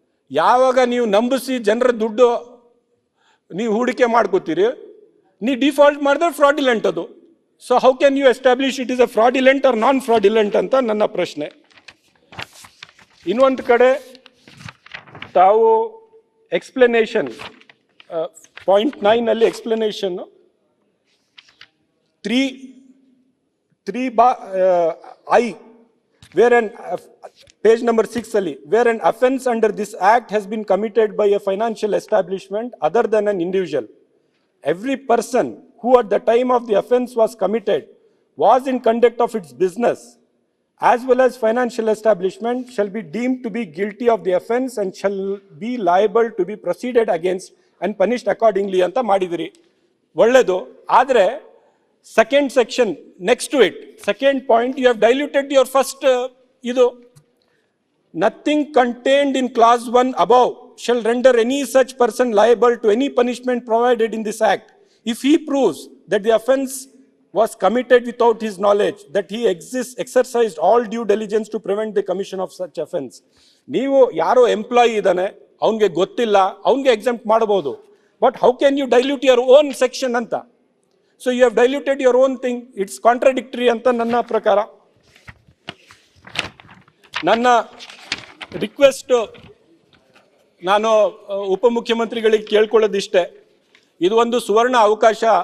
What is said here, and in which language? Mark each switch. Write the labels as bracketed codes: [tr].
[kn] ಯಾವಾಗ ನೀವು ನಂಬಿಸಿ ಜನರ ದುಡ್ಡು ನೀವು ಹೂಡಿಕೆ ಮಾಡ್ಕೋತೀರಿ, ನೀವು ಡಿಫಾಲ್ಟ್ ಮಾಡಿದ್ರೆ ಫ್ರಾಡಿಲೆಂಟ್ ಅದು. [en] so how can you establish it is a fraudulent or non fraudulent [kn] ಅಂತ ನನ್ನ ಪ್ರಶ್ನೆ. ಇನ್ನೊಂದು ಕಡೆ ತಾವು [en] explanation point 9 ಅಲ್ಲಿ explanation 3I where an page number 6 ali where an offence under this act has been committed by a financial establishment other than an individual, every person who at the time of the offence was committed was in conduct of its business as well as financial establishment shall be deemed to be guilty of the offence and shall be liable to be proceeded against and punished accordingly [kn] anta madidiri. ಒಳ್ಳೆದು. [en] ಆದರೆ second section next to it, second point, you have diluted your first idu. Nothing contained in clause 1 above shall render any such person liable to any punishment provided in this act if he proves that the offence was committed without his knowledge, that he exercised all due diligence to prevent the commission of such offence. [kn] ನೀವು ಯಾರೋ employee ಇದ್ದಾನೆ, ಅವನಿಗೆ ಗೊತ್ತಿಲ್ಲ, ಅವನಿಗೆ exempt ಮಾಡಬಹುದು. [en] But how can you dilute your own section ಅಂತ? So you have diluted your own thing. It's contradictory [kn] ಅಂತ ನನ್ನ ಪ್ರಕಾರ. ನನ್ನ ರಿಕ್ವೆಸ್ಟ್, ನಾನು ಉಪಮುಖ್ಯಮಂತ್ರಿಗಳಿಗೆ ಕೇಳ್ಕೊಳ್ಳೋದಿಷ್ಟೇ, ಇದು ಒಂದು ಸುವರ್ಣ ಅವಕಾಶ.